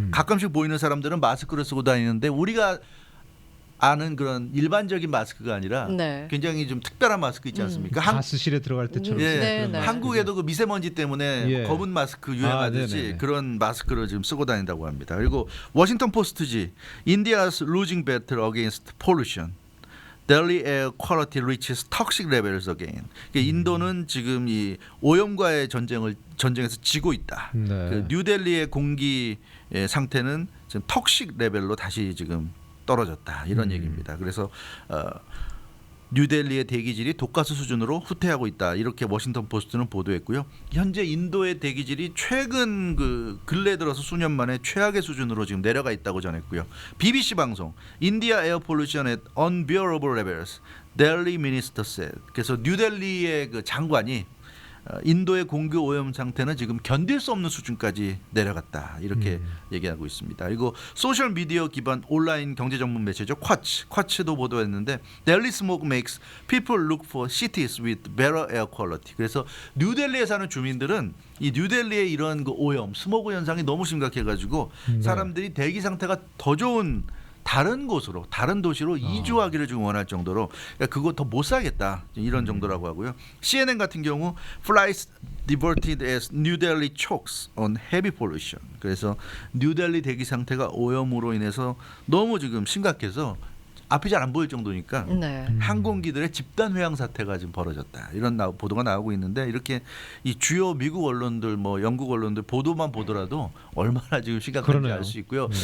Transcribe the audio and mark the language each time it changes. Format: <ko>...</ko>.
<ko>가끔씩 보이는 사람들은 마스크를 쓰고 다니는데 우리가 아는 그런 일반적인 마스크가 아니라 굉장히 좀 특별한 마스크 있지 않습니까? 가스실에 들어갈 때처럼. 한국에도 그 미세먼지 때문에 검은 마스크 유행하듯이 그런 마스크를 지금 쓰고 다닌다고 합니다. 그리고 워싱턴 포스트지</ko> <en>India's losing battle against pollution. Delhi air quality reaches toxic levels again.</en> <ko>인도는 지금 이 오염과의 전쟁에서 지고 있다. 그 뉴델리의 공기 상태는 지금 톡식 레벨로 다시 지금 떨어졌다 이런 얘기입니다. 그래서 뉴델리의 대기질이 독가스 수준으로 후퇴하고 있다 이렇게 워싱턴 포스트는 보도했고요. 현재 인도의 대기질이 최근 그 근래 들어서 수년 만에 최악의 수준으로 지금 내려가 있다고 전했고요.</ko> <en>BBC 방송 India air pollution at unbearable levels, Delhi minister said.</en> <ko>그래서 뉴델리의 그 장관이 인도의 공기 오염 상태는 지금 견딜 수 없는 수준까지 내려갔다 이렇게 얘기하고 있습니다. 그리고 소셜 미디어 기반 온라인 경제 전문 매체죠. 쿼츠도 보도했는데</ko> <en>Delhi smog makes people look for cities with better air quality.</en> <ko>그래서 뉴델리에 사는 주민들은 이 뉴델리의 이런 그 오염, 스모그 현상이 너무 심각해가지고 사람들이 대기 상태가 더 좋은 다른 곳으로 다른 도시로 이주하기를 좀 원할 정도로 그거 더 못 살겠다 이런 정도라고 하고요.</ko> <en>CNN</en> <ko>같은 경우</ko> <en>flights diverted as New Delhi chokes on heavy pollution.</en> <ko>그래서 뉴델리 대기 상태가 오염으로 인해서 너무 지금 심각해서 앞이 잘 안 보일 정도니까 항공기들의 집단 회항 사태가 지금 벌어졌다 이런 보도가 나오고 있는데 이렇게 이 주요 미국 언론들 뭐 영국 언론들 보도만 보더라도 얼마나 지금 심각한지 알 수 있고요.</ko>